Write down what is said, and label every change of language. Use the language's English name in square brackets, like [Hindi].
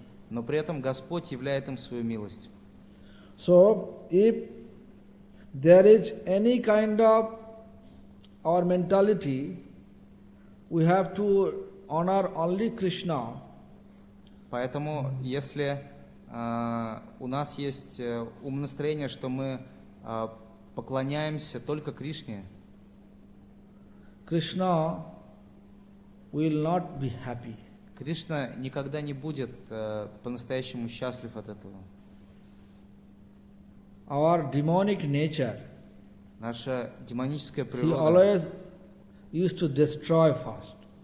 [Russian] но при этом Господь являет им свою милость. [English] So, if there is any kind of our mentality, we have to honor only Krishna. [Russian] Поэтому, если у нас есть умонастроение, что мы поклоняемся только Кришне, [English] Krishna will not be happy. [Russian] Кришна никогда не будет по-настоящему счастлив от этого. [English] Our demonic nature, [Russian] наша демоническая природа, [English] he always used to destroy first.